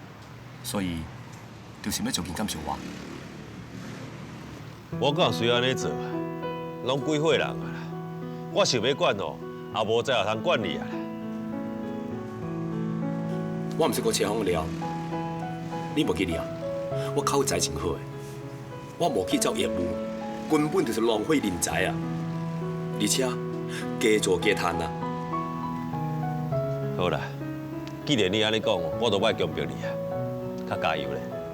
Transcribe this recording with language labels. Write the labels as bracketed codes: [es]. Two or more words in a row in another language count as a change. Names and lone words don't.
[nan] 所以就是要做紧感受我。我敢随安尼做啊，拢几岁人啊啦，我想要管哦，也无再有通管你啊啦。我毋是搁车行了，你无记哩啊？我口才真好诶，我无去走业务，根本就是浪费人才啊！而且加做加赚啊！好啦，既然你安尼讲，我就莫强迫你啊，较加油咧。